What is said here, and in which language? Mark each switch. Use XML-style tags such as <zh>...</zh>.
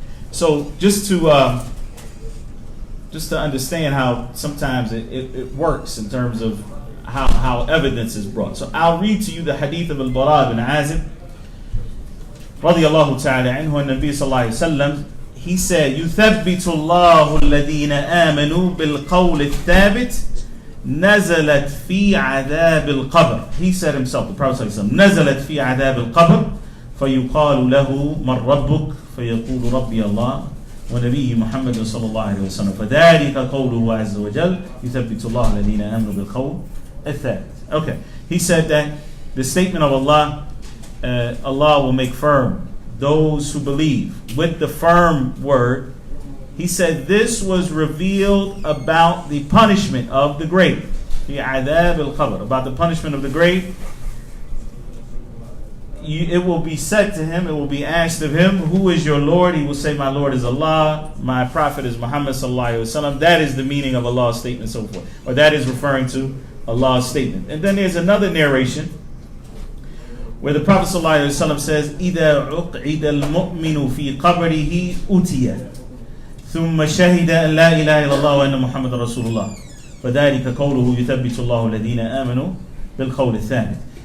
<en>So just to understand how sometimes it works in terms of how evidence is brought. So I'll read to you the hadith of al-Bara ibn Azib radiyallahu ta'ala anhu, and Nabi sallallahu alayhi wa sallam, he said,</en> <ar>يُثَبِّتُ اللَّهُ الَّذِينَ آمَنُوا بِالْقَوْلِ الثَّابِتِ نَزَلَتْ فِي عَذَابِ الْقَبْرِ.</ar> <en>He said himself, the Prophet sallallahu alayhi wa sallam,</en> <ar>نَزَلَتْ فِي عَذَابِ الْقَبْرِ فَيُقَالُ لَهُ مَنْ رَبُّكَ فَيَقُولُ رَبِّيَ اللَّهُ وَنَبِيِّ مُحَمَّدٍ صلى الله عليه وسلم فَذَلِكَ قَوْلُهُ عَزَّ وَجَلَّ يُثَبِّتُ اللَّهُ الَّذِينَ آمَنُوا بِالْقَوْلِ الثَّابِتِ.</ar> <en>Okay, he said that the statement of Allah, Allah will make firm those who believe with the firm word. He said this was revealed about the punishment of the grave, the adab al-qabr, about the punishment of the grave. It will be said to him, it will be asked of him, who is your Lord? He will say, my Lord is Allah, my prophet is Muhammad sallallahu alaihi wasallam. That is the meaning of Allah's statement, so forth, or that is referring to Allah's statement. And then there's another narration where the Prophet sallallahu alaihi wasallam says,</en> <ar>إِذَا عُقْعِدَ الْمُؤْمِنُ فِي قَبْرِهِ أُتِيَ ثُمَّ شَهِدَ أَنْ لَا إِلَهَ إِلَّا اللَّهُ وَأَنَّ مُحَمَّدًا رَسُولُ اللَّهِ فَذَلِكَ قَوْلُهُ يُثَبِّتُ اللَّهُ الَّذِينَ آمَنُوا بِالْقَوْلِ الثَّابِتِ.</ar>